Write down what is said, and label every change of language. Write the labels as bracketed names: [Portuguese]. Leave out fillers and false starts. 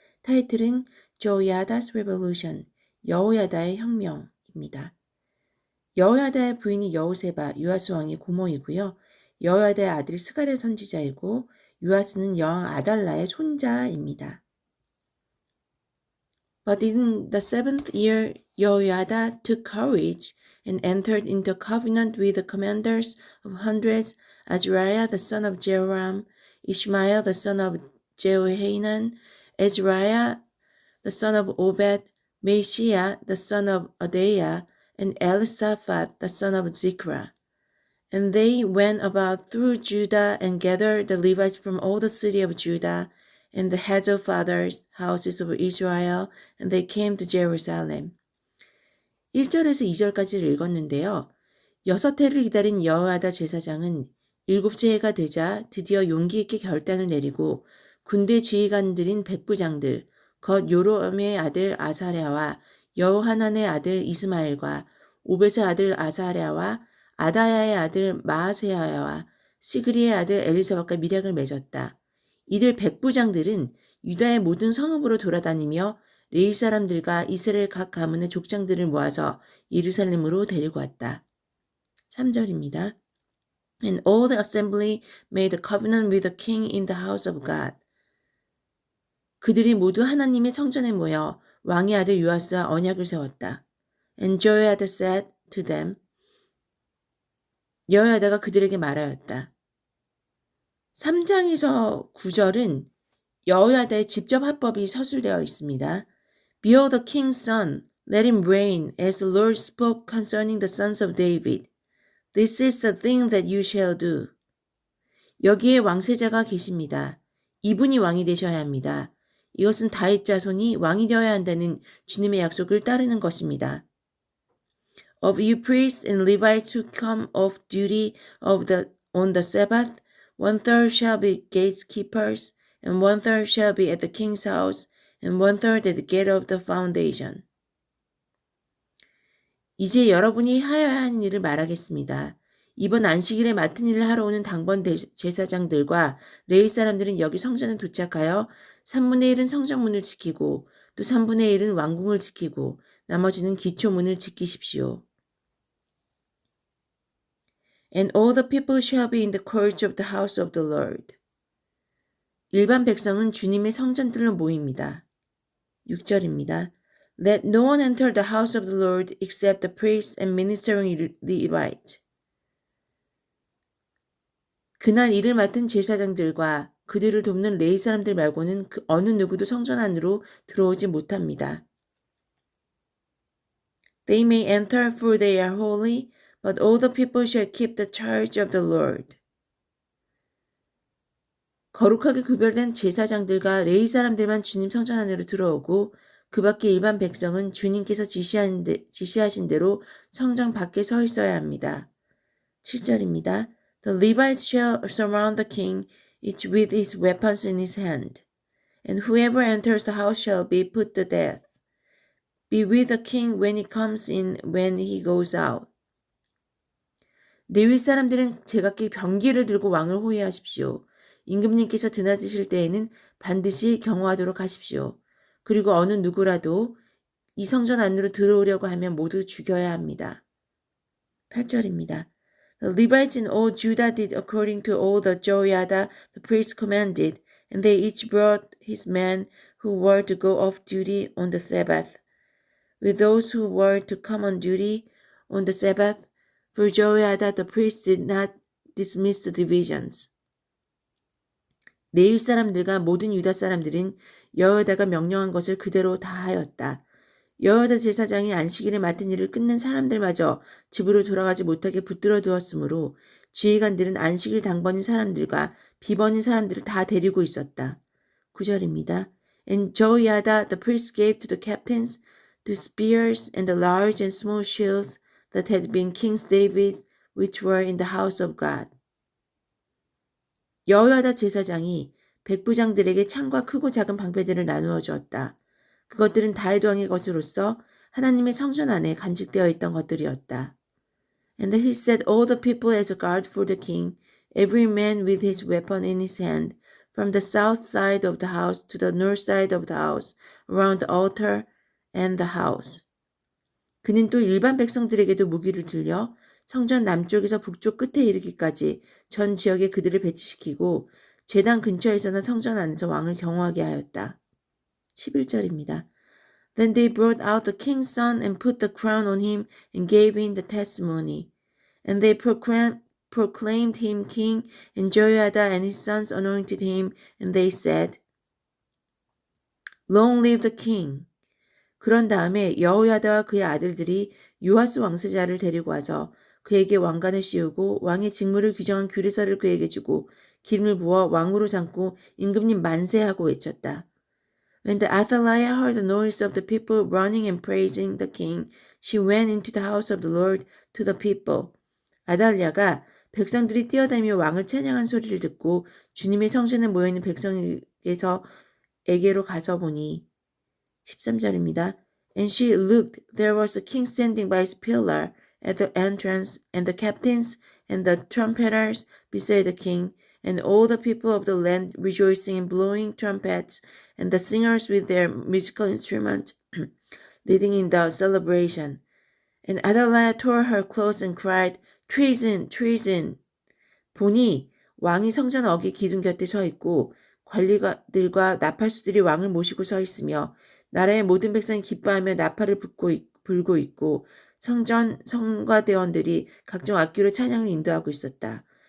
[Korean] 타이틀은 [English] Jehoiada's Revolution [Korean] 여호야다의 혁명입니다. 여호야다의 부인이 여호세바 요아스 왕의 고모이고요. 여호야다의 아들 스가랴 선지자이고 요아스는 여왕 아달라의 손자입니다. [English] But in the 7th year, Jehoiada took courage and entered into covenant with the commanders of hundreds, Azariah the son of Jehoram, Ishmael the son of Jehohanan, Azariah the son of Obed, Maaseiah the son of Adaiah, and Elisaphat the son of Zikra. And they went about through Judah and gathered the Levites from all the city of Judah, and the heads of fathers' houses of Israel, and they came to Jerusalem. [Korean] 1절에서 2절까지를 읽었는데요. 6해를 기다린 여호야다 제사장은 7째 해가 되자 드디어 용기 있게 결단을 내리고 군대 지휘관들인 백부장들, 겉 요람의 아들 아사랴와 여호하난의 아들 이스마엘과 오벳의 아들 아사랴와 아다야의 아들 마아세야와 시그리의 아들 엘리사박과 밀약을 맺었다. 이들 백부장들은 유다의 모든 성읍으로 돌아다니며 레위 사람들과 이스라엘 각 가문의 족장들을 모아서 예루살렘으로 데리고 왔다. 3절입니다. [English] And all the assembly made a covenant with the king in the house of God. [Korean] 그들이 모두 하나님의 성전에 모여 왕의 아들 요아스와 언약을 세웠다. [English] And Jehoiada said to them. [Korean] 여호야다가 그들에게 말하였다. 3장에서 9절은 여호야다의 직접 합법이 서술되어 있습니다. [English] Behold the king's son, let him reign, as the Lord spoke concerning the sons of David. This is the thing that you shall do. [Korean] 여기에 왕세자가 계십니다. 이분이 왕이 되셔야 합니다. 이것은 다윗 자손이 왕이 되어야 한다는 주님의 약속을 따르는 것입니다. [English] Of you priests and Levites who come off duty on the Sabbath, 1/3 shall be gatekeepers, and 1/3 shall be at the king's house, and 1/3 at the gate of the foundation. [Korean] 이제 여러분이 하여야 하는 일을 말하겠습니다. 이번 안식일에 맡은 일을 하러 오는 당번 제사장들과 레위 사람들은 여기 성전에 도착하여 3분의 1은 성전문을 지키고 또 3분의 1은 왕궁을 지키고 나머지는 기초문을 지키십시오. [English] And all the people shall be in the courts of the house of the Lord. [Korean] 일반 백성은 주님의 성전들로 모입니다. 6절입니다. [English] Let no one enter the house of the Lord except the priests and ministering Levites. [Korean] 그날 일을 맡은 제사장들과 그들을 돕는 레위 사람들 말고는 어느 누구도 성전 안으로 들어오지 못합니다. [English] They may enter for they are holy, but all the people shall keep the charge of the Lord. [Korean] 거룩하게 구별된 제사장들과 레위 사람들만 주님 성전 안으로 들어오고 그 밖에 일반 백성은 주님께서 지시하신 대로 성전 밖에 서 있어야 합니다. 7절입니다. [English] The Levites shall surround the king, each with his weapons in his hand. And whoever enters the house shall be put to death. Be with the king when he comes in, when he goes out. [Korean] 레위 사람들은 제각기 병기를 들고 왕을 호위하십시오. 임금님께서 드나드실 때에는 반드시 경호하도록 하십시오. 그리고 어느 누구라도 이 성전 안으로 들어오려고 하면 모두 죽여야 합니다. 8절입니다. [English] The Levites in all Judah did according to all that Jehoiada the priest commanded, and they each brought his men who were to go off duty on the Sabbath, with those who were to come on duty on the Sabbath, for Jehoiada the priest did not dismiss the divisions. [Korean] 레위 사람들과 모든 유다 사람들은 여호야다가 명령한 것을 그대로 다 하였다. 여호야다 제사장이 안식일에 맡은 일을 끝낸 사람들마저 집으로 돌아가지 못하게 붙들어 두었으므로 지휘관들은 안식일 당번인 사람들과 비번인 사람들을 다 데리고 있었다. 9절입니다. [English] And Jehoiada the priest gave to the captains the spears and the large and small shields that had been King David's, which were in the house of God. [Korean] 여호야다 제사장이 백부장들에게 창과 크고 작은 방패들을 나누어 주었다. 그것들은 다윗 왕의 것으로서 하나님의 성전 안에 간직되어 있던 것들이었다. [English] And he set all the people as a guard for the king, every man with his weapon in his hand, from the south side of the house to the north side of the house, around the altar and the house. [Korean] 그는 또 일반 백성들에게도 무기를 들려 성전 남쪽에서 북쪽 끝에 이르기까지 전 지역에 그들을 배치시키고 제단 근처에서는 성전 안에서 왕을 경호하게 하였다. 11절입니다. [English] Then they brought out the king's son and put the crown on him and gave him the testimony. And they proclaimed him king, and Jehoiada and his sons anointed him, and they said, Long live the king. [Korean] 그런 다음에 여호야다와 그의 아들들이 요아스 왕세자를 데리고 와서 그에게 왕관을 씌우고 왕의 직무를 규정한 규례서를 그에게 주고 기름을 부어 왕으로 삼고 임금님 만세하고 외쳤다. [English] When the Athaliah heard the noise of the people running and praising the king, she went into the house of the Lord to the people. [Korean] 아달랴가 백성들이 뛰어다니며 왕을 찬양한 소리를 듣고 주님의 성전에 모여있는 백성에게로 가서 보니 13절입니다. [English] And she looked, there was a king standing by his pillar at the entrance, and the captains and the trumpeters beside the king, and all the people of the land rejoicing and blowing trumpets, and the singers with their musical instruments leading in the celebration. And Athaliah tore her clothes and cried, Treason! Treason! [Korean] 보니 왕이 성전 어귀 기둥 곁에 서 있고 관리들과 나팔수들이 왕을 모시고 서 있으며 나라의 모든 백성이 기뻐하며 나팔을 불고 있고 성가대원들이 각종 악기로 찬양을 인도하고 있었다.